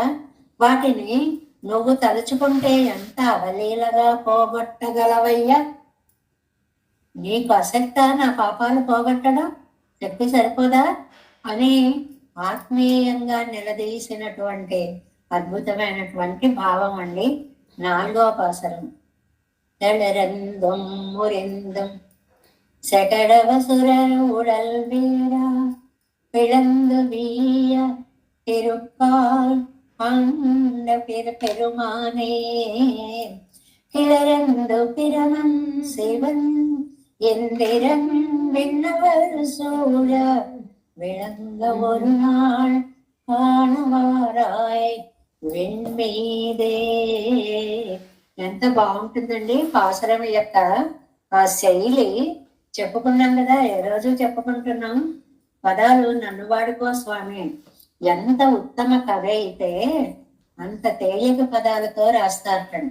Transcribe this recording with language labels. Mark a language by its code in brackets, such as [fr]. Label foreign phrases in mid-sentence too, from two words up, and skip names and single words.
[te] వాటిని నువ్వు తలుచుకుంటే ఎంత అవలీలగా పోగొట్టగలవయ్యా? నీకు ఆసక్త నా పాపాలు పోగొట్టడం? చెప్పి సరిపోదా అని ఆత్మీయంగా నిలదీసినటువంటి అద్భుతమైనటువంటి భావం అండి 4వ పాసురం. [ta] தளரந்தும் முறிந்தும் செகடவசுரர் உடல் வீரா பிளந்து வீய திருப்பால் அந்த பெருமானே கிளரந்து பிரமன் சிவன் எந்திரன் விண்ணவர் சூழ விளங்க ஒரு நாள் காணுவாராய் వెన్మీదే. [te] ఎంత బాగుంటుందండి పాసురం యొక్క ఆ శైలి. చెప్పుకున్నాం కదా, ఏ రోజు చెప్పుకుంటున్నాం. పదాలు నన్ను వాడుకో స్వామి. ఎంత ఉత్తమ కవి అయితే అంత తేలిక పదాలతో రాస్తారటండి.